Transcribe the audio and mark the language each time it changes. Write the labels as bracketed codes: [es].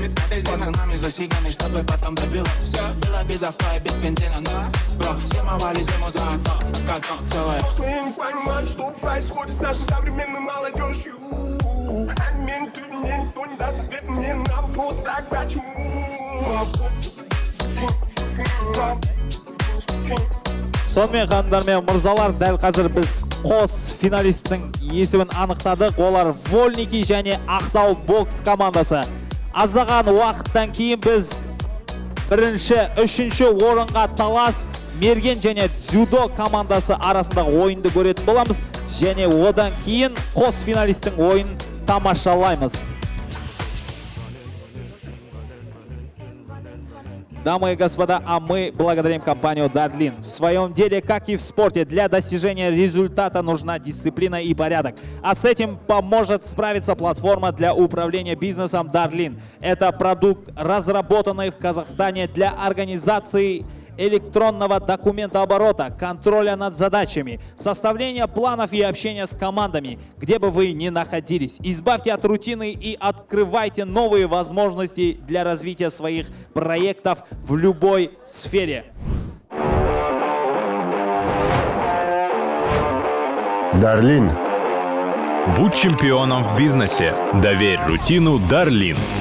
[ru] С пацанами засигами, чтобы потом добил. Все было без авто и без бензина. Бро, зимовали зиму за одно. Катон целое. Я не понимаю, что происходит с нашей современной молодежью. Мне никто не даст ответ мне на вопрос, так почему? [kk] Сонымен қандар мен мырзалар, дәл қазір біз қос финалисттің есімін анықтадық. Олар Вольники және Ақтау бокс командасы. Аздаған уақыттан кейін біз бірінші, үшінші орынға талас мерген және дзюдо командасы арасындағы ойынды көретін боламыз. Және одан кейін қос финалисттің ойын тамашалаймыз. [ru] Дамы и господа, а мы благодарим компанию Darlin. В своем деле, как и в спорте, для достижения результата нужна дисциплина и порядок. А с этим поможет справиться платформа для управления бизнесом Darlin. Это продукт, разработанный в Казахстане для организации электронного документооборота, контроля над задачами, составления планов и общения с командами, где бы вы ни находились. Избавьте от рутины и открывайте новые возможности для развития своих проектов в любой сфере. Darlin. Будь чемпионом в бизнесе. Доверь рутину Darlin.